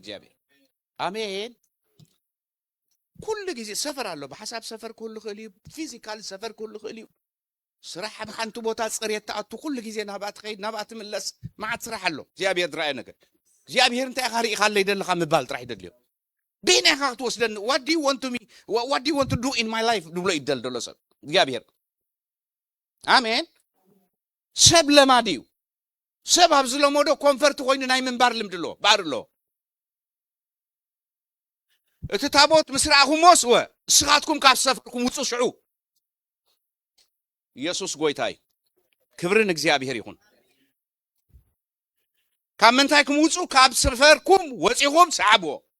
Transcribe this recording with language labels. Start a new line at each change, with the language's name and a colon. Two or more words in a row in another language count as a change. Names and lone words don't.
Tigrinya: እግዚኣብሔር ኣሜን ኩሉ ግዜ ሰፈር ኣሎ ብሓሳብ ሰፈር ክህሉ ክእል እዩ ፊዚካል ሰፈር ክህሉ ክእል እዩ ስራሕ ኣብ ሓንቲ ቦታ ፅሬት ተኣቱ ኩሉ ግዜ ናብኣ ትኸይድ ናብኣ ትምለስ መዓት ስራሕ ኣሎ እግዚኣብሔር ዝረኣየ ነገር እግዚኣብሔር እንታይ ኢኻ ርኢኻ ኣለይ ደለኻ ምባል ጥራሕ ይደልዮ ብና ኢኻ ክትወስደኒ
English: what do you want to do in my life
Tigrinya: ንብሎ ይደል ደሎ ሰብ እግዚኣብሔር ኣሜን ሰብ ለማድ እዩ ሰብ ኣብ ዝለመዶ ኮንፈርት ኮይኑ ናይ ምንባር ልምዲ ኣሎ ባር ኣሎ እቲ ታቦት ምስ ረኣኹሞስ ወ ንስኻትኩም ካብ ሰፈርኩም ውፁ ሽዑ ኢየሱስ ጎይታ እዩ ክብሪ ንእግዚኣብሔር ይኹን ካብ ምንታይ ክምውፁ ካብ ሰፈርኩም ወፂኹም ሰዓብዎ